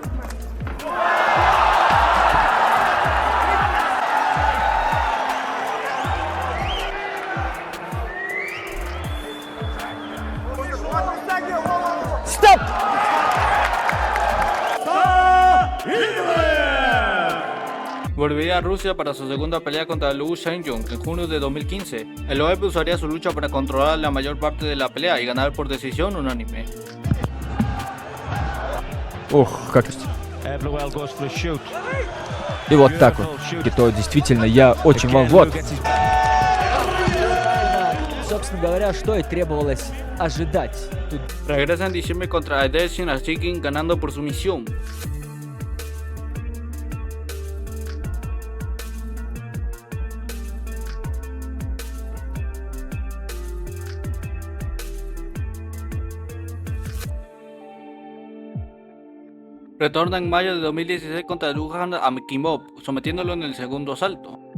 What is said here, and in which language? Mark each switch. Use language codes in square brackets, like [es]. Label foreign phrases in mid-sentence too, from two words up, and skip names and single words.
[es] Volvería a Rusia para su segunda pelea contra Liu Shengyong en junio de 2015. Yeloev usaría su lucha para controlar la mayor parte de la pelea y ganar por decisión unánime. [ru] Ох, как... И вот так вот. И то действительно я очень вот. Собственно говоря, что и требовалось ожидать. [es] Regresa en diciembre contra Adesin Archikin ganando por sumisión. Retorna en mayo de 2016 contra Duhan Amkimov, sometiéndolo en el segundo asalto.